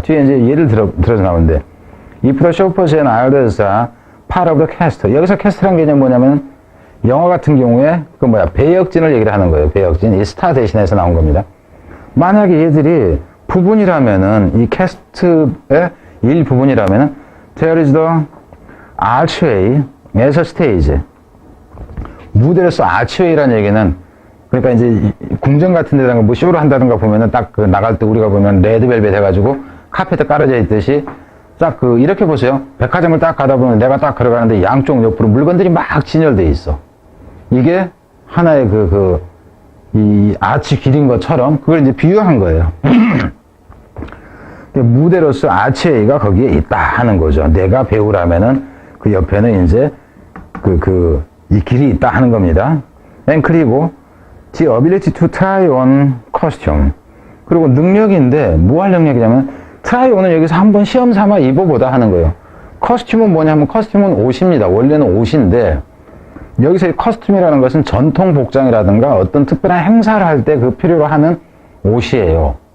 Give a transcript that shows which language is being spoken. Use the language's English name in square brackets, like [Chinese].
[Korean] 뒤에 이제 예를 들어서 나오는데 [English] If the shoppers and others are part of the cast. [Korean] 여기서 cast라는 개념이 뭐냐면 영화 같은 경우에 배역진을 얘기를 하는 거예요. 배역진. 이 스타 대신해서 나온 겁니다. 만약에 얘들이 부분이라면은 이 캐스트의 일부분이라면은 [English] there is the archway as a stage. [Korean] 무대로서 archway라는 얘기는 그러니까 이제 궁전 같은 데다가 뭐 쇼를 한다든가 보면은 딱 나갈 때 우리가 보면 레드벨벳 해가지고 카페트 깔아져 있듯이 딱 이렇게 보세요. 백화점을 딱 가다 보면 내가 딱 걸어가는데 양쪽 옆으로 물건들이 막 진열돼 있어. 이게 하나의 이 아치 길인 것처럼 그걸 이제 비유한 거예요. 무대로서 아치웨이가 거기에 있다 하는 거죠. 내가 배우라면은 그 옆에는 이제 이 길이 있다 하는 겁니다. 그리고 [English] the ability to try on costume. [Korean] 그리고 능력인데 뭐 할 능력이냐면 try on은 여기서 한번 시험 삼아 입어보다 하는 거예요. 커스튬은 뭐냐면 커스튬은 옷입니다. 원래는 옷인데 여기서 이 커스텀이라는 것은 전통 복장이라든가 어떤 특별한 행사를 할 때 그 필요로 하는 옷이에요.